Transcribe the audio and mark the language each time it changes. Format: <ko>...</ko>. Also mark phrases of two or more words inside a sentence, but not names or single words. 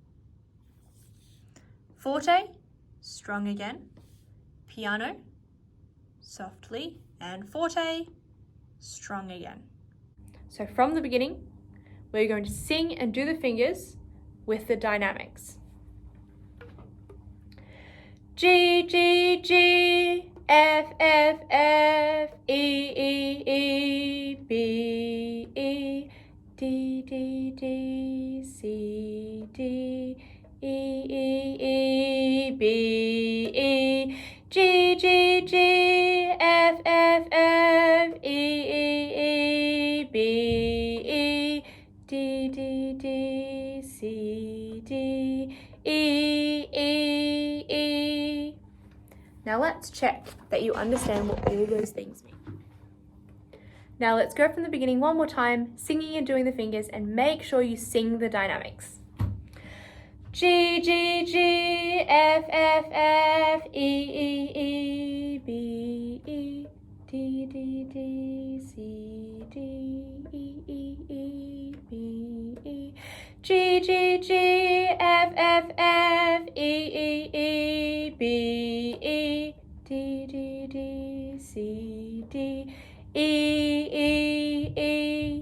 <en>Forte, strong again. Piano, softly. And forte, strong again. So from the beginning, we're going to sing and do the fingers with the dynamics. G, G, G, F, F, F, E, E, E, B, E, D, D, D, C, D, E, E, E, B, E, G, G, G, F, F, F, E, E, E, B, E, D, D, D, C, D, E, E, E. Now let's check that you understand what all those things mean. Now let's go from the beginning one more time, singing and doing the fingers, and make sure you sing the dynamics. G, G, G, F, F, F, E, E, E, B, E, D, D, D, C, D, E, E, E, B, E, G, G, G, F, F, F, E, E, E, B, E, D, D, D, C, D, E, E, E.</en>